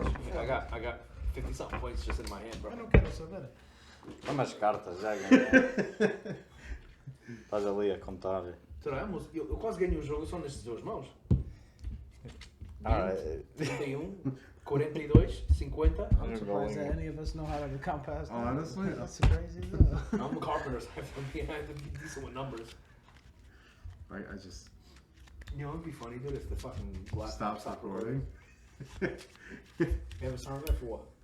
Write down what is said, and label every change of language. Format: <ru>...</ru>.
<en>I got 50 something points just in my hand, bro.</en> <pt>Eu não quero saber. Toma as cartas, já ganhei. Estás ali a contar. Eu quase ganhei o jogo só nestes duas mãos.</pt> <en>Alright. 31, 42, 50. I'm surprised that any of us know how to count past that. Honestly, That's crazy though. I'm a carpenter, so I have to be decent with numbers. I just You know, it'd be funny, dude, if the fucking laptop stopped recording. You have a sound for what?</en>